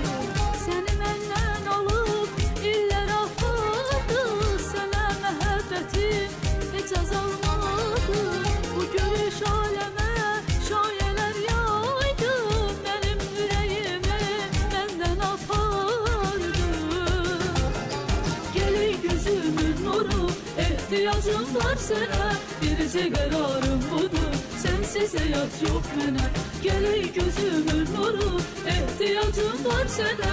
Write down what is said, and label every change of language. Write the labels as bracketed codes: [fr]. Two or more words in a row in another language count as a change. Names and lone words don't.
[az] Səni məndən alıb illər apardı. Sənə məhəbbətim hiç azalmadı. Bu görüş aləmə şayələr yaydı. Mənim ürəyimi məndən apardı. [tr] Gel gözümün nuru, ihtiyacım var sana. [az] Bircə qərarım budur, [tr] sensiz hayat yok [az] mənə. [tr] Gel gözümün nuru, ihtiyacım var sana.